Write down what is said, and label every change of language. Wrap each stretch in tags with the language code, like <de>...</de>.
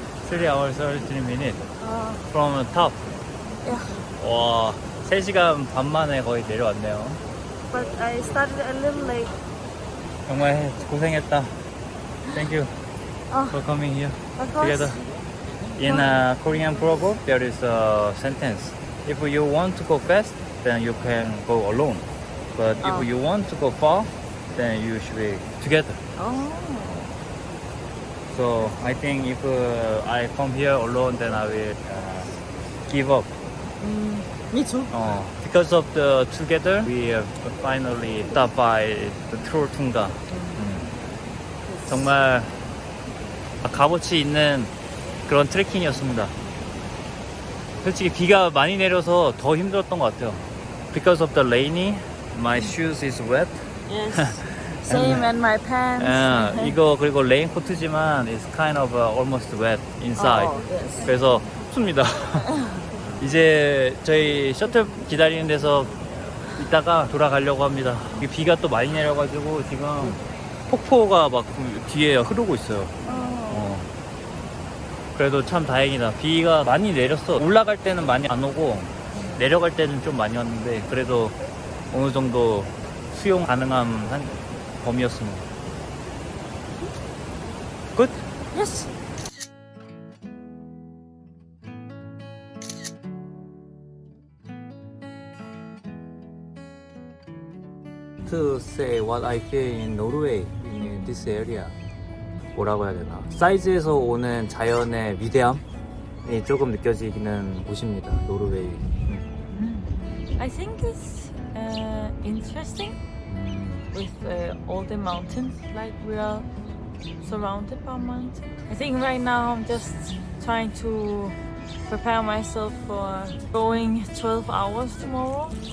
<en>3 hours 33 minutes from the top. Yeah.</en> <ko>와, 3시간 반 만에 거의 내려왔네요.</ko> <en>But I started a little late.</en> <ko>정말 고생했다.</ko> <en>Thank you for coming here Of course. together. In a Korean proverb, there is a sentence. If you want to go fast, then you can go alone. But if you want to go far, then you should be together. Oh. So I think if I come here alone, then I will give up. Me too. Because of the together, we finally stopped by the 트로퉁가.</en> <ko>정말 값어치 있는 그런 트레킹이었습니다. 솔직히 비가 많이 내려서 더 힘들었던 것 같아요.</ko> <en>Because of the rainy, my shoes is wet. Yes. Same and my pants.</en> <ko>이거 그리고 레인코트지만</ko> <en>it's kind of almost wet inside. Oh, yes.</en> <ko>그래서 춥습니다. 이제 저희 셔틀 기다리는 데서 이따가 돌아가려고 합니다. 비가 또 많이 내려가지고 지금 폭포가 막 뒤에 흐르고 있어요. 그래도 참 다행이다. 비가 많이 내렸어. 올라갈 때는 많이 안 오고 내려갈 때는 좀 많이 왔는데 그래도 어느 정도 수용 가능한 한 범위였습니다. 끝?</ko> <en>Yes. To say what I feel in Norway in this area.</en> <ko>뭐라고 해야 되나? 사이즈에서 오는 자연의 위대함이 조금 느껴지는 곳입니다. 노르웨이.</ko> <en>I think it's interesting with all the mountains. Like we are surrounded by mountains. I think right now I'm just trying to prepare myself for going 12 hours tomorrow.</en>